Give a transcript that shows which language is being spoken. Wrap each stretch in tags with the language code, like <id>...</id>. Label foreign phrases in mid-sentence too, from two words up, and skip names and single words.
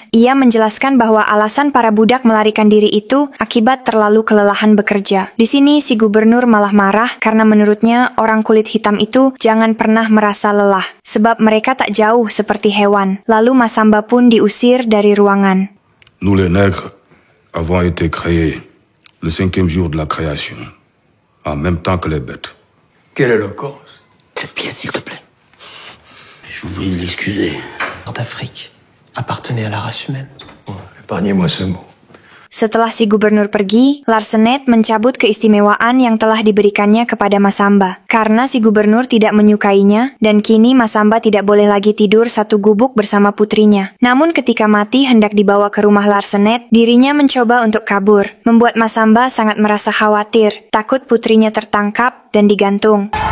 <id>Ia menjelaskan bahwa alasan para budak melarikan diri itu akibat terlalu kelelahan bekerja. Di sini si gubernur malah marah karena menurutnya orang kulit hitam itu jangan pernah merasa lelah, sebab mereka tak jauh seperti hewan. Lalu Masamba pun diusir dari ruangan.</id> <fr>Nous les nègres avons été créés le 5e jour de la création, en même temps que les bêtes. Quelle éloquence. Cette pièce, s'il te plaît. Je vous prie de l'excuser. D'Afrique appartenait à la race humaine. Épargnez-moi ce mot.</fr> <id>Setelah si gubernur pergi, Larsenet mencabut keistimewaan yang telah diberikannya kepada Masamba, karena si gubernur tidak menyukainya, dan kini Masamba tidak boleh lagi tidur satu gubuk bersama putrinya. Namun ketika Mati hendak dibawa ke rumah Larsenet, dirinya mencoba untuk kabur, membuat Masamba sangat merasa khawatir, takut putrinya tertangkap dan digantung.</id>